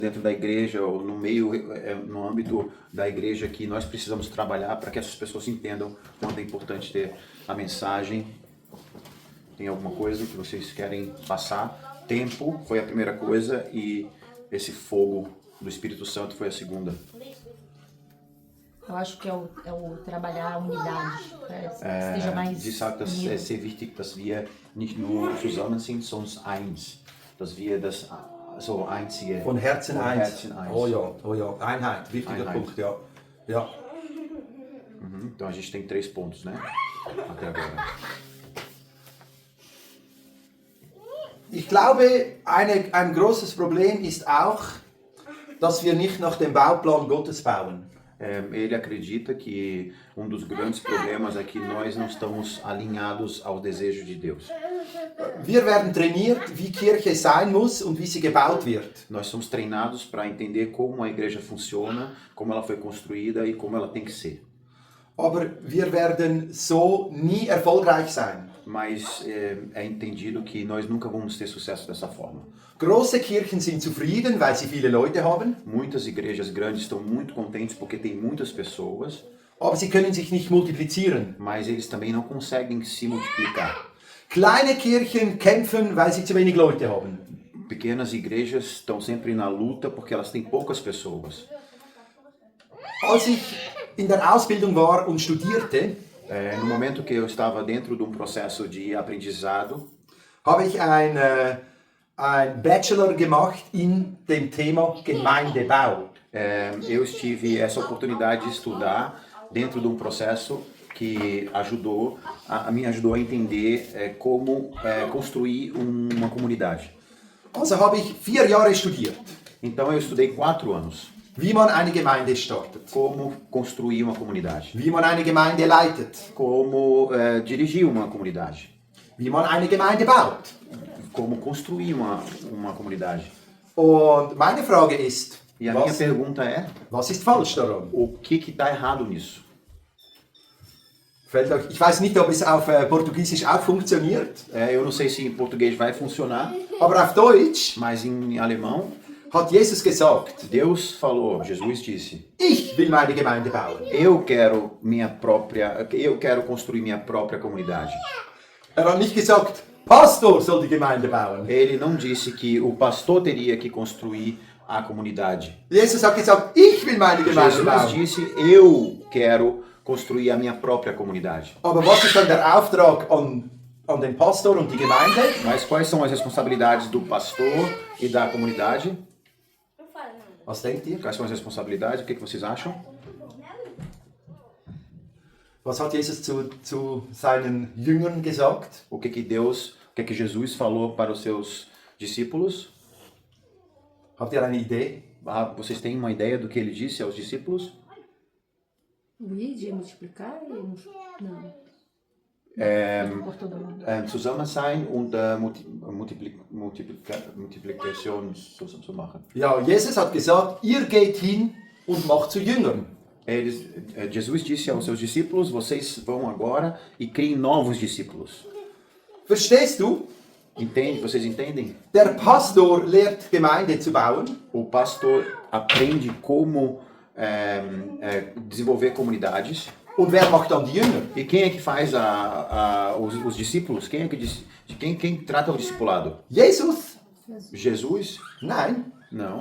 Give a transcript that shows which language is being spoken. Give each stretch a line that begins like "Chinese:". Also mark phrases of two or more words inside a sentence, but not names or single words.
Portuguese: dentro da igreja ou no meio, no âmbito da igreja que nós precisamos trabalhar para que essas pessoas entendam quanto é importante ter a mensagem. Tem alguma coisa que vocês querem passar? Tempo foi a primeira coisa e esse fogo do Espírito Santo foi a segunda. Eu acho que é o trabalhar a unidade, que esteja mais
German: Sie sagt, dass
Portuguese: unido.
German: es sehr wichtig, dass wir nicht nur zusammen sind, sondern eins. Dass wir das so einzige... Von Herzen von eins. Herzen eins. Oh ja. Einheit, wichtiger Einheit. Punkt, ja. Ja.
Portuguese: Então a gente tem 3 pontos, né? Até agora.
German: Ich glaube, ein großes Problem ist auch, dass wir nicht nach dem Bauplan Gottes bauen.
Portuguese: Ele acredita que um dos grandes problemas é que nós não estamos alinhados ao desejo de Deus.
German: Wir werden trainiert, wie Kirche sein muss und wie sie gebaut wird.
Portuguese: Nós somos treinados para entender como a igreja funciona, como ela foi construída e como ela tem que ser.
German: Aber wir werden so nie erfolgreich sein.
Portuguese: Mas é entendido que nós nunca vamos ter sucesso dessa forma.
German: Große Kirchen sind zufrieden, weil sie viele Leute haben,
Portuguese: Muitas igrejas grandes estão muito contentes porque tem muitas pessoas,
German: aber sie können sich nicht multiplizieren.
Portuguese: mas eles também não conseguem se multiplicar.
German: Kleine Kirchen kämpfen, weil sie zu wenig Leute haben.
Portuguese: Pequenas igrejas estão sempre na luta porque elas têm poucas pessoas.
German: Als ich in der Ausbildung war und studierte,
Portuguese: No momento que eu estava dentro de um processo de aprendizado,
German: habe ich ein Bachelor gemacht in dem Thema Gemeindebau.
Portuguese: eu tive essa oportunidade de estudar dentro de um processo que me ajudou a entender como construir uma comunidade.
German: Also habe ich 4 Jahre studiert,
Portuguese: Então eu estudei 4 anos
German: wie man eine Gemeinde startet,
Portuguese: como construir uma comunidade,
German: wie man eine Gemeinde leitet,
Portuguese: como dirigir uma comunidade,
German: wie man eine Gemeinde baut.
Portuguese: como construir uma comunidade.
German: Und meine Frage ist,
Portuguese: E a minha
German: was,
Portuguese: pergunta é,
German: was ist falsch daran?
Portuguese: o que está errado nisso?
German: Fällt euch, ich weiß nicht, ob es auf Portugiesisch auch funktioniert,
Portuguese: Eu não sei se em português vai funcionar,
German: aber auf Deutsch
Portuguese: mas em alemão,
German: hat Jesus gesagt,
Portuguese: Deus falou, Jesus disse,
German: ich will meine Gemeinde bauen.
Portuguese: eu quero construir minha própria comunidade.
German: Hat nicht gesagt, Pastor soll die Gemeinde bauen.
Portuguese: Ele não disse que o pastor teria que construir a comunidade.
German: Jesus hat gesagt, ich will meine Gemeinde
Portuguese: Jesus
German: bauen.
Portuguese: disse, eu quero construir a minha própria comunidade.
German: Aber was ist dann der Auftrag an den Pastor und die Gemeinde?
Portuguese: Mas quais são as responsabilidades do pastor e da comunidade?
German: Was denkt ihr?
Portuguese: Quais são as responsabilidades? O que vocês acham?
German: Was hat Jesus zu seinen Jüngern gesagt?
Portuguese: O que Jesus falou para os seus discípulos?
German: Habt ihr eine Idee?
Portuguese: Vocês têm uma ideia do que ele disse aos discípulos? O id é multiplicar? Não. Por todo mundo.
German: Zusammen sein und Multiplikation zu machen. Ja, Jesus hat gesagt, ihr geht hin und macht zu Jüngern.
Portuguese: Jesus disse aos seus discípulos, vocês vão agora e criem novos discípulos.
German: Verstehst du?
Portuguese: Vocês entendem?
German: Der Pastor lehrt Gemeinde zu bauen.
Portuguese: O pastor aprende como desenvolver comunidades.
German: Und wer macht dann die Jünger?
Portuguese: E quem é que faz os discípulos? Quem trata o discipulado?
German: Jesus?
Portuguese: Jesus?
German: Nein.
Portuguese: Não.